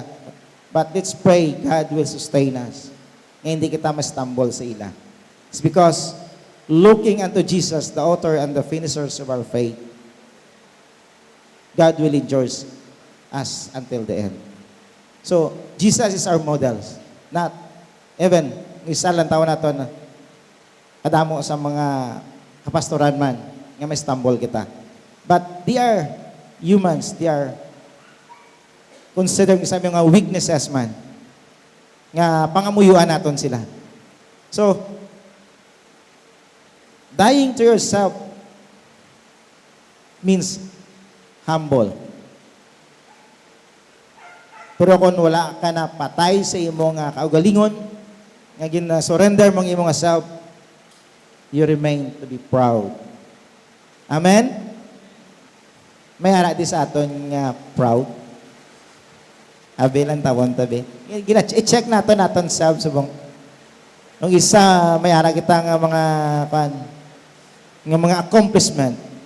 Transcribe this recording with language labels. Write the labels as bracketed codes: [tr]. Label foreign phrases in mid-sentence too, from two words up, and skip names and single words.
[en] But let's pray God will sustain us. [hil] Nga hindi kita ma-stumble sa ila. [en] It's because looking unto Jesus, the author and the finishers of our faith, God will endure us until the end. So, Jesus is our models. Not, even, [hil] isa lang taon nato na kadamo sa mga kapastoran man, nga may stumble kita. [en] But they are humans. They are considered [hil] sa mga [en] weaknesses man. [hil] Nga pangamuyuan naton sila. [en] So, dying to yourself means humble. [hil] Pero kung wala ka na patay sa imo nga kaugalingon, nga gina-surrender mong imo nga self, [en] you remain to be proud. Amen? [hil] May ara di sa aton nga proud. Abi lang tawon tabi. I-check naton self subong. Nung isa may ara kita nga mga mga accomplishment.